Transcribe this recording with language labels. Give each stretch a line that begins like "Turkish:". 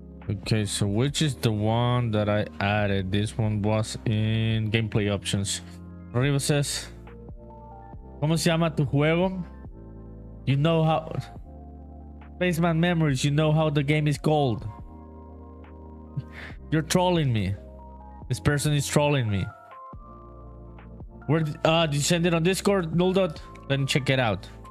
English: Okay, so which is the one that I added? This one was in gameplay options. Arriba says,
Spanish: ¿cómo se llama tu juego?
English: You know how... Spaceman Memories, you know how the game is called. You're trolling me. This person is trolling me. Where did you send it on Discord? Null dot? Let me check it out.